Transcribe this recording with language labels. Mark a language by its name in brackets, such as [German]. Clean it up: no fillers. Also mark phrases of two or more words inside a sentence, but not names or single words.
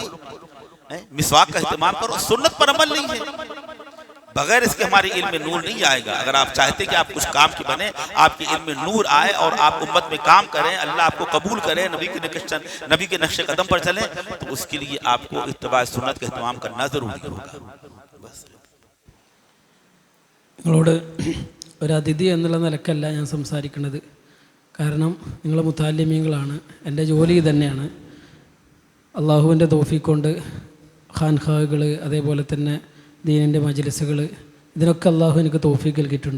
[Urdu] مسواک کا اہتمام کرو، سنت پر عمل نہیں ہے، بغیر اس کے ہمارے علم میں نور نہیں آئے گا۔ اگر آپ چاہتے کہ آپ کچھ کام کی بنے، آپ کے علم میں نور آئے اور آپ امت میں کام کریں، اللہ آپ کو قبول کرے، نبی کے نقش قدم پر چلیں، تو اس کے لیے آپ کو اتباع سنت کا اہتمام کرنا ضروری ہوگا۔ [Malayalam] നിങ്ങളോട് ഒരു അതിഥി എന്നുള്ള നിലക്കല്ല ഞാൻ സംസാരിക്കുന്നത്, കാരണം നിങ്ങൾ മുത്താലിമീങ്ങളാണ്, എൻ്റെ ജോലി തന്നെയാണ്। അള്ളാഹുവിൻ്റെ തൗഫീഖ് കൊണ്ട് ഖാൻഖാഹുകൾ, അതേപോലെ തന്നെ ദീനിൻ്റെ മജ്ലിസുകൾ, ഇതിനൊക്കെ അള്ളാഹു എനിക്ക് തൗഫീഖ് നൽകിയിട്ടുണ്ട്।